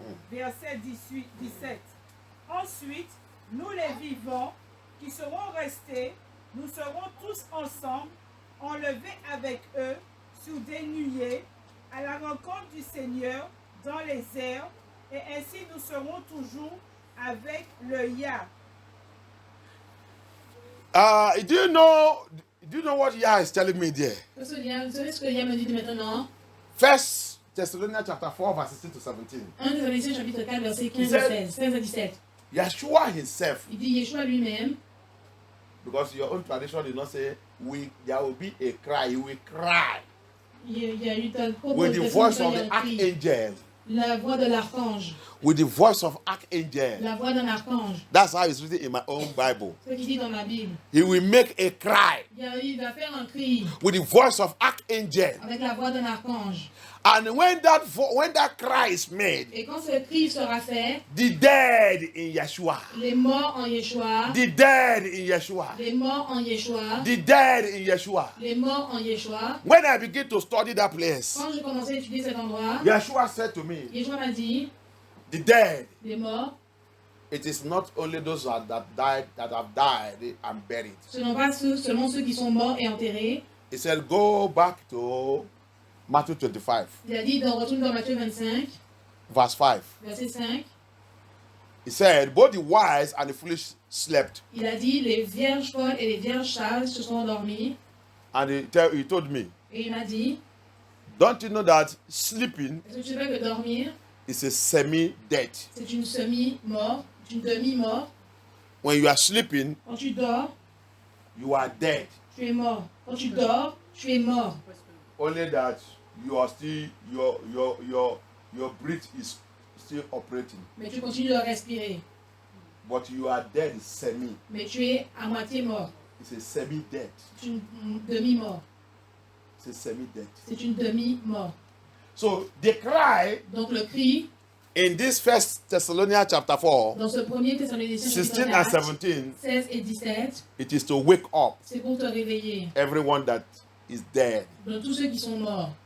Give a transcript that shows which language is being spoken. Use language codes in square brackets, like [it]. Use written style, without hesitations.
[fr] Verset 17. Ensuite, nous les vivants qui serons restés, nous serons tous ensemble, enlevés avec eux sous des nuées, à la rencontre du Seigneur dans les airs, et ainsi nous serons toujours avec le Yah. [en] Do you know what Yah is telling me there? [fr] vous savez ce que Yah me dit maintenant? [en] 1 Thessalonians chapter 4, verse 16 to 17. [fr] 1 Thessaloniciens chapitre 4, verset 15 et 16 à 17. [en] Yeshua himself, [fr] Il dit Yeshua lui-même, [en] because your own tradition did not say there will be a cry, you will cry [fr] il y a eu un propos [en] with the [fr] de [en] voice of [fr] Seigneur [en] the [fr] qui- [en] archangel. [fr] la voix de l'archange, [en] With the voice of archangel. [fr] la voix d'un archange. [en] That's how it's written in my own Bible. [fr] Ce qu'il dit dans ma Bible. [en] He will make a cry [fr] Il va faire un cri [en] with the voice of archangel. [fr] avec la voix d'un archange. [en] And when that cry is made, [fr] Et quand ce cri sera fait, [en] the dead in Yeshua, [fr] les morts en Yeshua, [en] the dead in Yeshua, [fr] les morts en Yeshua, [en] the dead in Yeshua. [fr] les morts en Yeshua. [en] When I begin to study that place, [fr] Quand j'ai commencé à étudier cet endroit, [en] Yeshua said to me, [fr] Yeshua m'a dit, [en] the dead, [fr] les morts, [en] it is not only those that have died and buried. [fr] ce ne sont pas seulement ceux qui sont morts et enterrés. [en] He said, go back to Matthew 25, [fr] Il a dit, retourne dans Matthieu 25, [en] verse 5. [fr] verset 5. [en] He said, both the wise and the foolish slept. [fr] Il a dit, les vierges folles et les vierges sages se sont endormies. [en] And he told me, [fr] Et il m'a dit, [en] don't you know that sleeping [fr] est-ce que tu sais que dormir, [en] is a semi-death? [fr] c'est une semi-mort, une demi-mort. [en] When you are sleeping, [fr] Quand tu dors, [en] you are dead. [fr] tu es mort. Quand tu dors, tu es mort. [en] Only that you are still your breath is still operating, [fr] Mais tu continues de respirer. [en] but you are dead semi. [fr] Mais tu es à moitié mort. [en] It's a semi-death. [fr] C'est une demi-mort. [en] It's a semi-death. [fr] C'est une demi-mort. [en] So the cry [fr] Donc le cri, [en] in this First Thessalonians chapter 4, [fr] dans ce premier Thessaloniciens [en] 16 [fr] chapitre [en] and [fr] 4, [en] 17, [fr] 16 et 17, [en] it is to wake up [fr] c'est pour te réveiller. [en] everyone that is dead [fr] De tous ceux qui sont morts